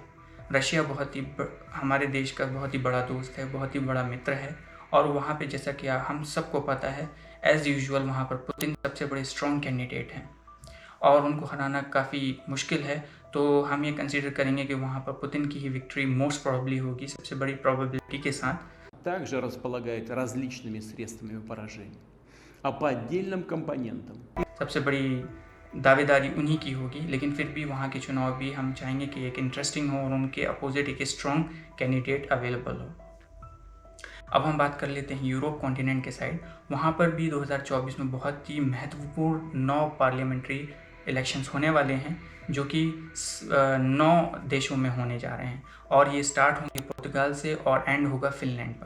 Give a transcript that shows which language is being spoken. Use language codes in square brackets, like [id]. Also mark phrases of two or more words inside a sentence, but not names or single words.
[hi] रशिया बहुत ही हमारे देश का बहुत ही बड़ा दोस्त है, बहुत ही बड़ा मित्र है और वहाँ पे जैसा कि हम सबको पता है, [en] as usual [hi] वहाँ पर पुतिन सबसे बड़े [en] strong candidate [hi] हैं और उनको हराना काफ़ी मुश्किल है। तो हम ये कंसीडर करेंगे कि वहाँ पर पुतिन की ही [en] victory most probably [hi] होगी, सबसे बड़ी प्रोबेबिलिटी के साथ। [ru] Также располагает различными средствами поражения, а по отдельным компонентам. [hi] सबसे बड़ी दावेदारी उन्हीं की होगी, लेकिन फिर भी वहाँ के चुनाव भी हम चाहेंगे कि एक इंटरेस्टिंग हो और उनके अपोजिट एक [en] strong candidate available [hi] हो। अब हम बात कर लेते हैं [en] Europe continent [hi] के साइड। वहाँ पर भी 2024 में बहुत ही महत्वपूर्ण 9 [en] parliamentary elections [hi] होने वाले हैं, जो कि 9 देशों में होने जा रहे हैं और ये स्टार्ट होंगे पुर्तगाल से और एंड होगा फिनलैंड पर।